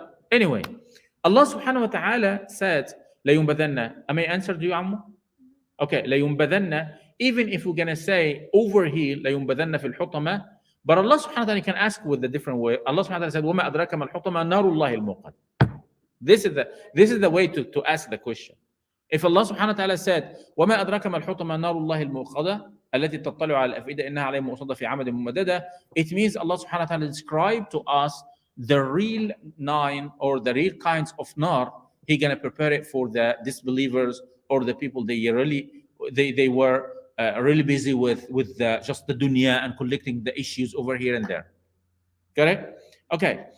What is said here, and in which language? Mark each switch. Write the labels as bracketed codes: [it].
[en] Anyway, Allah subhanahu wa ta'ala said لَيُنْبَذَنَّ. Am I answered you, Ammu? Okay, لَيُنْبَذَنَّ. Even if we're gonna say over here [ar] لَيُنْبَذَنَّ فِي الْحُطَمَةِ, [en] but Allah subhanahu wa ta'ala can ask with a different way. Allah subhanahu wa ta'ala said [ar] وَمَا أَدْرَكَ مَا الْحُطَمَةِ نَارُ اللَّهِ الْمُوقَدَةِ. [en] This is the way to ask the question. If Allah subhanahu wa ta'ala said, [ar] وَمَا أَدْرَكَ مَا الْحُطَمَةُ نَارُ اللَّهِ الْمُوقَدَةُ التي تطلع على الأفئدة إنها عليهم مؤصدة في عمد ممددة. [en] It means Allah subhanahu wa ta'ala described to us the real nine or the real kinds of nar. He gonna prepare it for the disbelievers or the people they were really busy with just the dunya and collecting the issues over here and there. Correct? Okay.